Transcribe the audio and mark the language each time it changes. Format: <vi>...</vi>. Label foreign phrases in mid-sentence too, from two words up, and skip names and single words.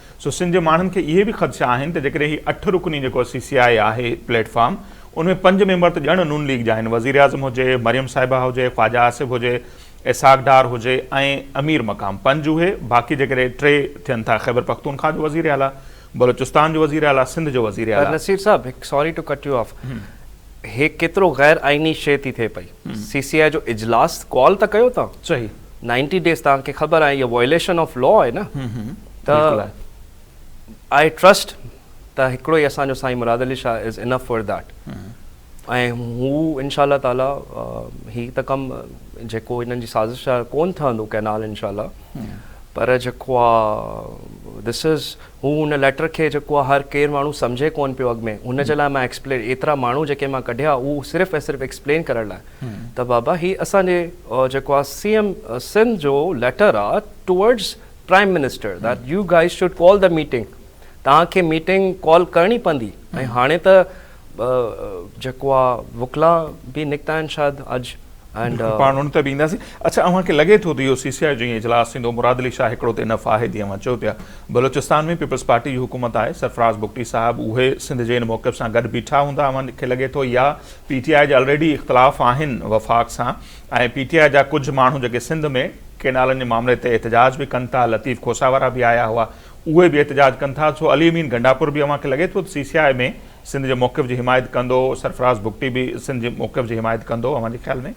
<sd>सो सिंध जे माण्हुनि खे इहे बि ख़दशा आहिनि त जेकॾहिं हीउ 8 रुकनी जेको CCI आहे प्लेटफॉर्म, उनमें 5 मेंबर त ॼण नून लीग जा आहिनि, वज़ीर आज़म हुजे, मरियम साहिबा हुजे, ख्वाजा आसिफ हुजे, इसाक डार हुजे, ऐं अमीर मक़ाम 5 उहे, बाक़ी जेकॾहिं 3 थियनि था खैबर पख्तूनख्वा जो वज़ीर आला, बलोचिस्तान जो वज़ीर आला, सिंध जो वज़ीर आला।</sd> <en>नसीर साहब, sorry to cut you off,</en> <sd>हे केतिरो गैर आइनी शइ थी थिए पई। CCI जो इजलास कॉल त कयो था, सही, 90 डेज़ तव्हांखे ख़बर आहे इहा</sd> <en>violation of law</en> <sd>आहे न, बिल्कुलु आहे।</sd> <en>I trust</en> <sd>त हिकिड़ो ई असांजो साईं मुराद अली शाह</sd> <en>is enough for that.</en> <sd>ऐं हू इंशाल्लाह ताला ही त कमु जेको हिननि जी साज़िश आहे कोन ठहंदो कैनाल इंशाल्लाह, पर जेको आहे</sd> <en>this is</en> <sd>हू हुन लेटर खे जेको आहे हर केरु माण्हू सम्झे कोन पियो अॻु में, हुन जे लाइ मां एक्सप्लेन एतिरा माण्हू जेके मां कढिया उहो सिर्फ़ु ऐं सिर्फ़ु एक्सप्लेन करण लाइ त बाबा ही असांजे जेको आहे CM सिंध जो लेटर आहे</sd> <en>towards prime minister that you guys should call the meeting,</en> <sd>तव्हांखे मीटिंग कॉल करणी पवंदी। ऐं हाणे त जेको आहे वुकला बि निकिता आहिनि शायदि अॼु एंड पाण उन ते बि ईंदासीं। अच्छा, अव्हांखे लॻे थो त इहो CCI जो इजलास थींदो, मुराद अली शाह हिकिड़ो त इनफ आहे जीअं मां चयो पिया, बलोचिस्तान में पीपल्स पार्टी जी हुकूमत आहे, सरफराज़ बुगटी साहब उहे सिंध जे इन मौक़िफ़ सां गॾु बीठा हूंदा, अव्हांखे लॻे थो, या PTI जा ऑलरेडी इख़्तिलाफ़ आहिनि वफ़ाक़ सां, ऐं PTI जा कुझु माण्हू जेके सिंध में केनालनि जे मामले ते एहतजाज बि कनि था, लतीफ़ खोसा वारा बि आया हुआ, उहे बि एहतजाज कनि था, सो अली अमीन गंडापुर बि अव्हांखे लॻे थो त CCI में सिंध जे मौक़िफ़ जी हिमायत कंदो, सरफराज़ बुगटी बि सिंध जे मौक़िफ़ जी हिमायत कंदो अव्हांजे ख़्याल में?</sd>